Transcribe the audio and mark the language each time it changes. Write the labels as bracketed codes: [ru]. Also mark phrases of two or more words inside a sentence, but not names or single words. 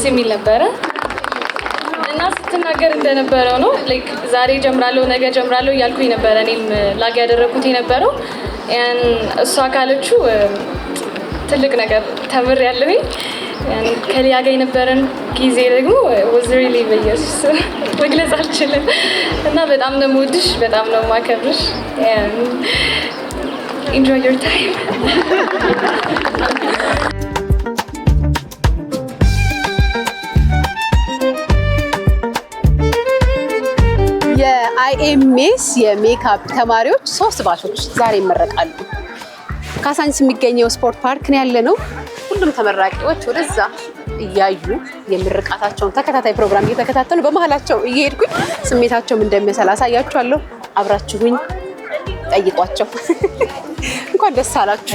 [am] የሚል ነበረ እና ስትናገር እንደነበረው ነው። ዛሬ ጀምራለሁ፣ ነገ ጀምራለሁ እያልኩኝ ነበረ እኔም ላግ ያደረኩት የነበረው። እሷ ካለችው ትልቅ ነገር ተምሬያለሁኝ። ከሊያ ጋር የነበረን ጊዜ ደግሞ [en] was really [am] በኢየሱስ መግለጽ አልችልም እና በጣም ነው የምወድሽ፣ በጣም ነው የማከብርሽ። [en] enjoy your time። [am] የአይኤምኤስ የሜካፕ ተማሪዎች 3 ባቾች ዛሬ ይመረቃሉ። ካሳንስ የሚገኘው ስፖርት ፓርክ ነው ያለነው። ሁሉም ተመራቂዎች ወደዛ እያዩ የምርቃታቸውን ተከታታይ ፕሮግራም እየተከታተሉ በመሃላቸው እየሄድኩኝ ስሜታቸውም እንደሚያሳል አሳያችኋለሁ። አብራችሁኝ ጠይቋቸው። እንኳን ደስ አላችሁ።